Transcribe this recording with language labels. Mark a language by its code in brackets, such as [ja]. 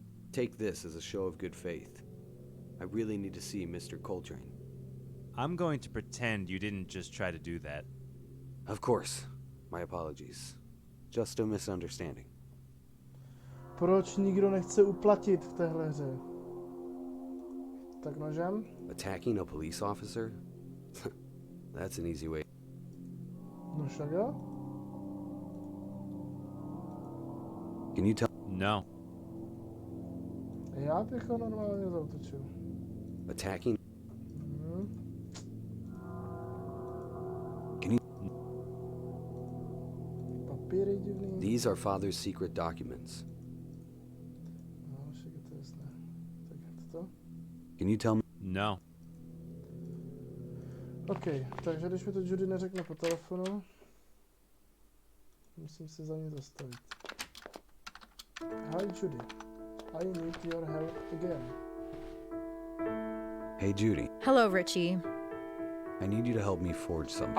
[en] Take this as a show of good faith. I really need to see Mr. Coltrane. I'm going to pretend you didn't just try to do that. Of course. My apologies. Just a misunderstanding. [cs] Proč nikdo nechce uplatit v téhle hře? Tak nožem? [en] Attacking a police officer? That's an easy way. [cs] No však jo? [en] Can you tell? No. [cs] Já bych ho normálně zautočil. [en] Attacking? [cs] Papíry divný. [en] These are father's secret documents. [cs] No, však je to jasné. Tak to? [en] Can you tell me? No. [cs] OK, takže když mi to Judy neřekne po telefonu, musím se za ní zastavit. [en] Hi Judy, I need your help again. Hey, Judy. Hello, Richie. I need you to help me forge something.